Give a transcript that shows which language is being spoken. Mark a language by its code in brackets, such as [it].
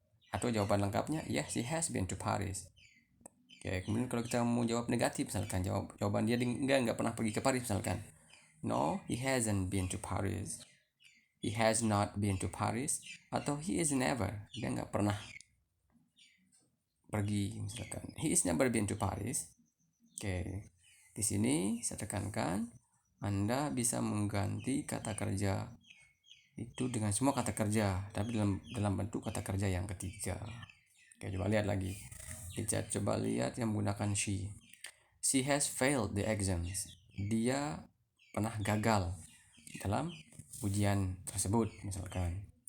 [id] Atau jawaban lengkapnya [en] yes, he has been to Paris. [id] Oke, kemudian kalau kita mau jawab negatif misalkan jawaban dia enggak pernah pergi ke Paris misalkan. [en] No, he hasn't been to Paris. He has not been to Paris. [id] Atau [en] he is never. [id] Dia nggak pernah pergi misalkan. [en] He is never been to Paris. [id] Oke. Di sini saya tekankan Anda bisa mengganti kata kerja itu dengan semua kata kerja, tapi dalam bentuk kata kerja yang ketiga. Oke, coba lihat lagi. Kita coba lihat yang menggunakan she. [en] She has failed the exams. [id] Dia pernah gagal dalam ujian tersebut misalkan.